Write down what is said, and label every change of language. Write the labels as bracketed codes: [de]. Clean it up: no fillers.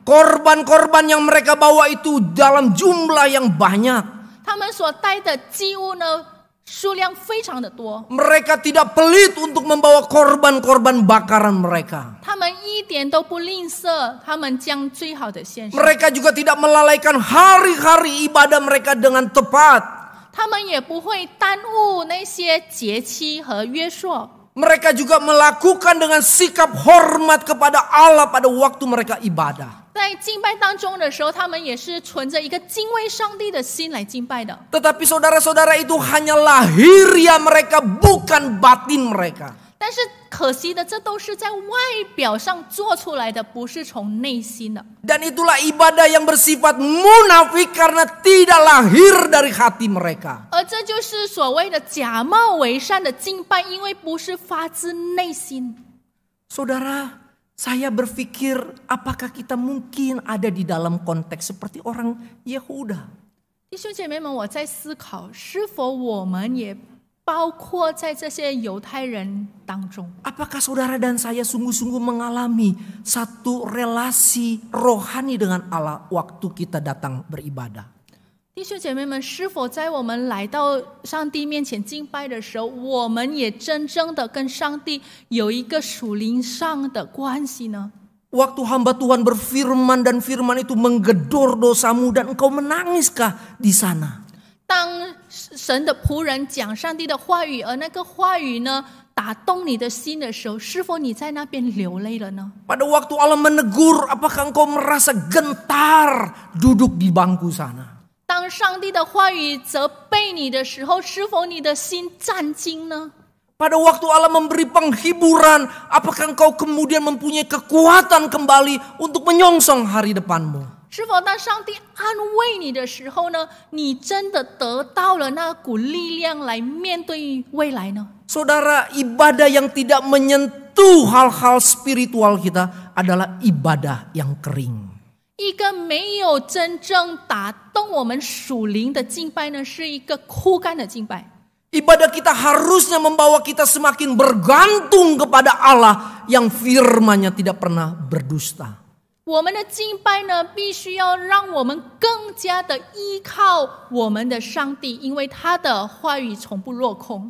[id] Korban-korban yang mereka bawa itu dalam jumlah yang banyak. [zh] 他们所带的祭物呢，数量非常的多。 [id] Mereka tidak pelit untuk membawa korban-korban bakaran mereka. [zh] 他们一点都不吝啬，他们将最好的献上。 [id] Mereka juga tidak melalaikan hari-hari ibadah mereka dengan tepat. [zh] 他们也不会耽误那些节期和约束。 [id] Mereka juga melakukan dengan sikap hormat kepada Allah pada waktu mereka ibadah. [zh] 在敬拜当中的时候，他们也是存着一个敬畏上帝的心来敬拜的。 [id] Tetapi saudara-saudara itu hanya lahiriah mereka, bukan batin mereka. [zh] 但是可惜的，这都是在外表上做出来的，不是从内心的。 [id] Dan itulah ibadah yang bersifat munafik karena tidak lahir dari hati mereka. [zh] 而这就是所谓的假冒为善的敬拜，因为不是发自内心。 [id] Saudara, saya berpikir apakah kita mungkin ada di dalam konteks seperti orang Yehuda? [zh] 弟兄姐妹们，我在思考，是否我们也包括在这些犹太人当中？ [id] Apakah saudara dan saya sungguh-sungguh mengalami satu relasi rohani dengan Allah waktu kita datang beribadah? [zh] 弟兄姐妹们，是否在我们来到上帝面前敬拜的时候，我们也真正的跟上帝有一个属灵上的关系呢？ [id] Waktu hamba Tuhan berfirman dan firman itu menggedor dosamu dan engkau menangiskah di sana? [zh] 当神的仆人讲上帝的话语，而那个话语呢打动你的心的时候，是否你在那边流泪了呢？ [id] Pada waktu Allah menegur, apakah engkau merasa gentar duduk di bangku sana? [zh] 当上帝的话语责备你的时候，是否你的心战惊呢？ [id] Pada waktu Allah memberi penghiburan, apakah engkau kemudian mempunyai kekuatan kembali untuk menyongsong hari depanmu? [zh] 是否当上帝安慰你的时候呢，你真的得到了那股力量来面对未来呢？ [id] Saudara, ibadah yang tidak menyentuh hal-hal spiritual kita adalah ibadah yang kering. [zh] 一个没有真正打动我们属灵的敬拜呢，是一个枯干的敬拜。 [id] Ibadah kita harusnya membawa kita semakin bergantung kepada Allah yang firman-Nya tidak pernah berdusta. [zh] 我们的敬拜呢，必须要让我们更加的依靠我们的上帝，因为他的话语从不落空。